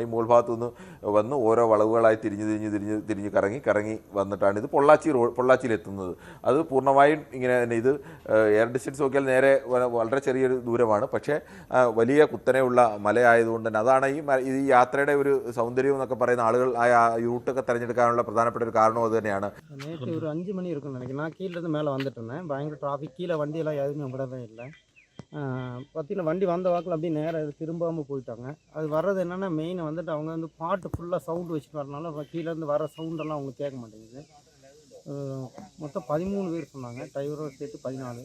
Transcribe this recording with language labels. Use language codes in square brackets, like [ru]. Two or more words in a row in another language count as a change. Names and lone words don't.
[ml] ഈ മുകൾ ഭാഗത്തു നിന്ന് വന്ന് ഓരോ വളവുകളായി തിരിഞ്ഞ് കറങ്ങി വന്നിട്ടാണ് ഇത് പൊള്ളാച്ചിയിലെത്തുന്നത്. അത് പൂർണ്ണമായും ഇങ്ങനെ തന്നെ. ഇത് [en] air distance [ml] നോക്കിയാൽ നേരെ വളരെ ചെറിയൊരു ദൂരമാണ്. പക്ഷേ വലിയ കുത്തനെയുള്ള മലയായതുകൊണ്ട് തന്നെ അതാണ് ഈ യാത്രയുടെ ഒരു സൗന്ദര്യം എന്നൊക്കെ പറയുന്ന ആളുകൾ ആ റൂട്ടൊക്കെ തിരഞ്ഞെടുക്കാനുള്ള പ്രധാനപ്പെട്ട ഒരു കാരണം അത് തന്നെയാണ്. [ta] நேற்று ஒரு 5 மணி இருக்குன்னு நினைக்கிறேன். நான் கீழேருந்து மேலே வந்துட்டு இருந்தேன். பயங்கர டிராஃபிக், கீழே வண்டியெல்லாம் எதுவுமே விடவே இல்லை. பார்த்தீங்கன்னா வண்டி வந்த வாக்கில் அப்படியே நேராக திரும்பாமல் போயிட்டாங்க. அது வர்றது என்னென்னா மெயின் வந்துட்டு அவங்க வந்து பாட்டு ஃபுல்லாக சவுண்டு வச்சுட்டு வரனால கீழேருந்து வர சவுண்டெல்லாம் அவங்க கேட்க மாட்டேங்குது. மொத்தம் 13 பேர் சொன்னாங்க, டிரைவரோட சேர்த்து 14.